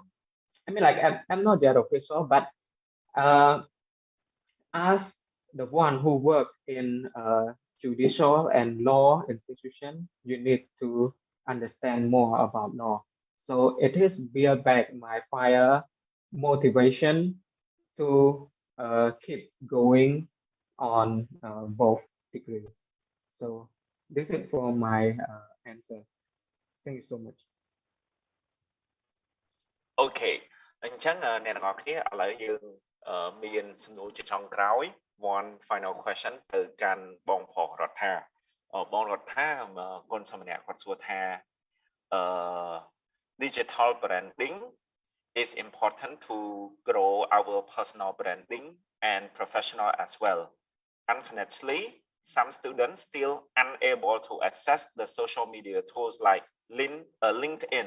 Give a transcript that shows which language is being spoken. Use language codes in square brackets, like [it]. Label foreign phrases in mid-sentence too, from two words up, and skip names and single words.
[en] I'm not yet official, but as the one who work in judicial and law institution, you need to understand more about law. So it is build back my fire motivation to keep going on both degrees. So this is for my answer. Thank you so much. [km] Okay អញ្ចឹងអ្នកទាំងអស់គ្នាឥឡូវយើងមានសំណួរជាចុងក្រោយ [en] one final question [km] ទៅកាន់បងប្រុសរដ្ឋាបងរដ្ឋាកូនសម្នាក់គាត់សួរថា [en] digital branding is important to grow our personal branding and professional as well. Unfortunately, some students still unable to access the social media tools like LinkedIn.